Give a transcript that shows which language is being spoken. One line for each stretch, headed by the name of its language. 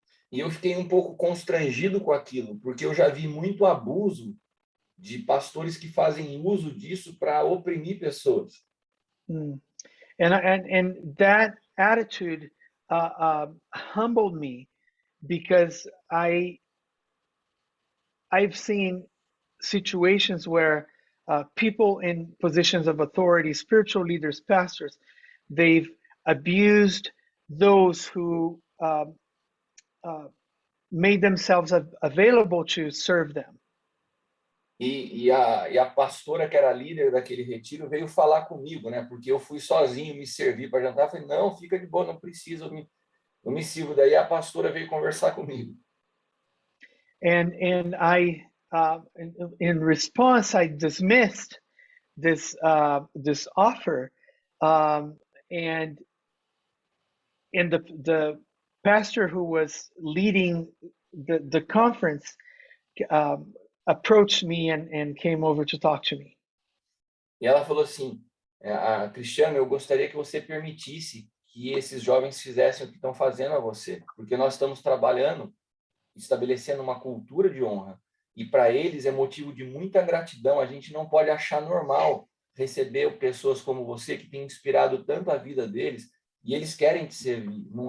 Portuguese: E eu fiquei pouco constrangido com aquilo, porque eu já vi muito abuso de pastores que fazem uso disso para oprimir pessoas.
English: And that attitude humbled me, because I've seen situations where people in positions of authority, spiritual leaders, pastors, they've abused those who made themselves available to serve them.
Portuguese: E a pastora que era líder daquele retiro veio falar comigo, né? Porque eu fui sozinho me servir para jantar. Eu falei, não, fica de boa, não precisa, eu me sirvo. Daí a pastora veio conversar comigo.
English: And I in response, I dismissed this offer, and the pastor who was leading the conference approached me and came over to talk to me.
Portuguese: E ela falou assim, Cristiano, eu gostaria que você permitisse que esses jovens fizessem o que estão fazendo a você, porque nós estamos trabalhando, estabelecendo uma cultura de honra, e para eles é motivo de muita gratidão. A gente não pode achar normal receber pessoas como você que tem inspirado tanto a vida deles e eles querem te servir.